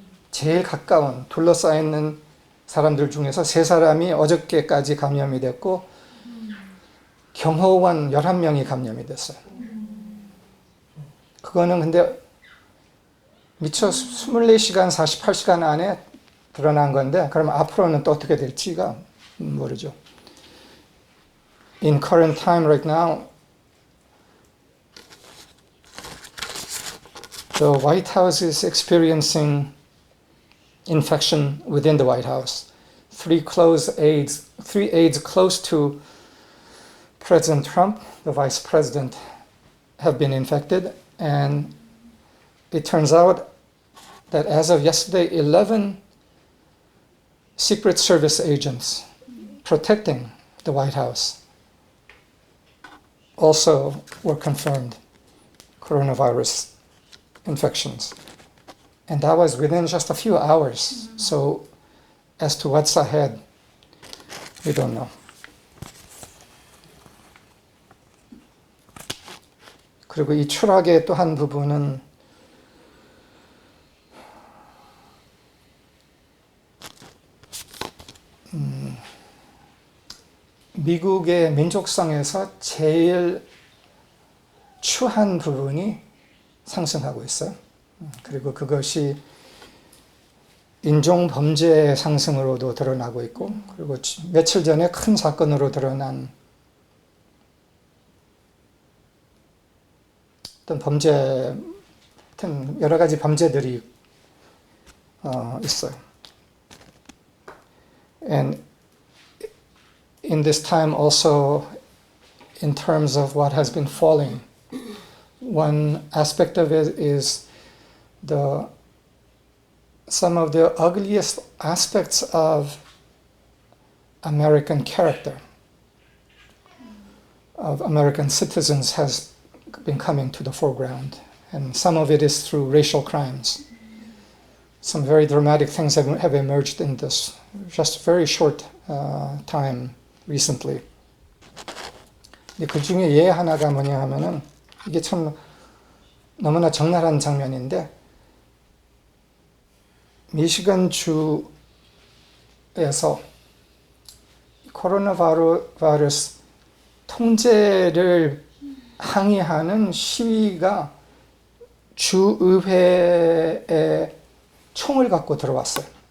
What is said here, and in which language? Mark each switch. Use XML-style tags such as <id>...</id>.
<ko>제일 가까운 둘러싸여 있는 사람들 중에서 3사람이 어저께까지 감염이 됐고 경호원 11명이 감염이 됐어요. 그거는 근데 미처 24시간, 48시간 안에 드러난 건데 그럼 앞으로는 또 어떻게 될지가 모르죠.</ko> <en>In current time right now, the White House is experiencing infection within the White House. 3 aides close to President Trump, the vice president, have been infected, and it turns out that as of yesterday, 11 Secret Service agents protecting the White House also were confirmed coronavirus infections. And that was within just a few hours. So as to what's ahead, we don't know.</en> <ko>그리고 이 추락의 또 한 부분은 미국의 민족성에서 제일 추한 부분이 상승하고 있어요. 그리고 그것이 인종 범죄 상승으로도 드러나고 있고, 그리고 며칠 전에 큰 사건으로 드러난 어떤 범죄, 하여튼 여러 가지 범죄들이 있어요.</ko> <en>And in this time also, in terms of what has been falling, one aspect of it is some of the ugliest aspects of American character, of American citizens, has been coming to the foreground. And some of it is through racial crimes. Some very dramatic things have emerged in this just very short time recently.</en> <ko>그 중에 예 하나가 뭐냐 하면은 이게 참 너무나 적나라한 장면인데 미시간 주에서 코로나 바이러스 통제를 항의하는 시위가 주의회에 총을 갖고 들어왔어요.</ko>